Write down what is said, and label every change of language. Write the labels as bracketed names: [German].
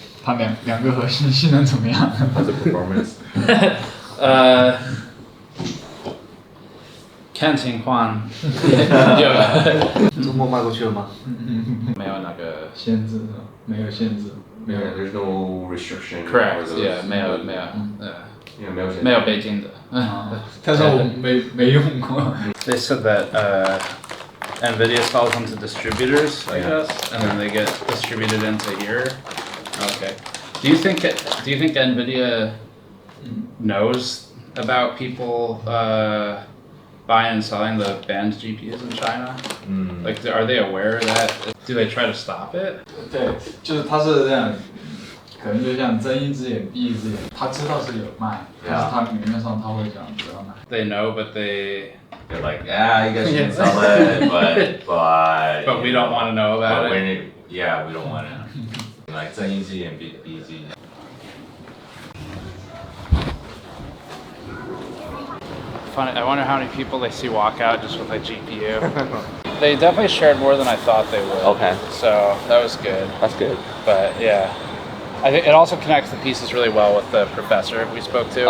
[Chinese] 它两个核心性能怎么样？它的 performance。看情况。周末卖过去了吗？没有那个限制，没有限制，没有。 [English] There's no restriction. Correct. Yeah， [Chinese] 没有。没有北京的。但是我没用过。 [English] They said that NVIDIA sells them to distributors, I guess, and then they get distributed into here. Okay. Do you think NVIDIA knows about people buying and selling the banned GPUs in China? Like, are they aware of that? Do they try to stop it? [Chinese] 对，就是他是这样，可能就像睁一只眼闭一只眼，他知道是有卖，但是他明面上他会讲不要卖。 [English] They know, but they're like, you guys can sell it, but we don't want to know about it. We don't want to. Like [Chinese] 睁一只眼闭一只眼。 [English] Funny, I wonder how many people they see walk out just with a GPU. They definitely shared more than I thought they would. Okay. So that was good. That's good. But yeah, I think it also connects the pieces really well with the professor we spoke to.